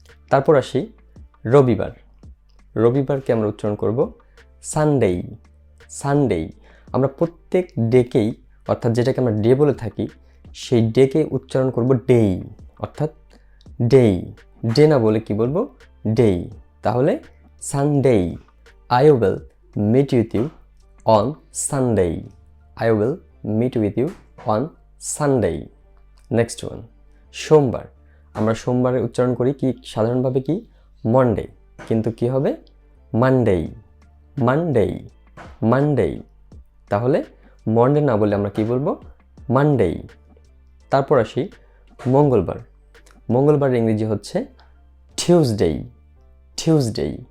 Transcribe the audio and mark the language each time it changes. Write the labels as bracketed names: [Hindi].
[Bangla] তারপর আসি রবিবার। রবিবারকে আমরা উচ্চারণ করব সানডে, সানডে। আমরা প্রত্যেক ডেকেই, অর্থাৎ যেটাকে আমরা ডে বলে থাকি, সেই ডেকে উচ্চারণ করব ডেই, অর্থাৎ ডেই। ডে না বলে কি বলবো? ডেই। তাহলে Sunday. [English] I will meet with you on Sunday. I will meet with you on Sunday. Next one, সোমবার। [Bangla] আমরা সোমবারের উচ্চারণ করি কি সাধারণভাবে? কি মন্ডে, কিন্তু কি হবে? Monday, Monday, Monday. তাহলে মন্ডে না বলে আমরা কি বলবো? মানডে। তারপর আসি মঙ্গলবার। মঙ্গলবার ইংরেজি হচ্ছে টিউসডে, টিউসডে।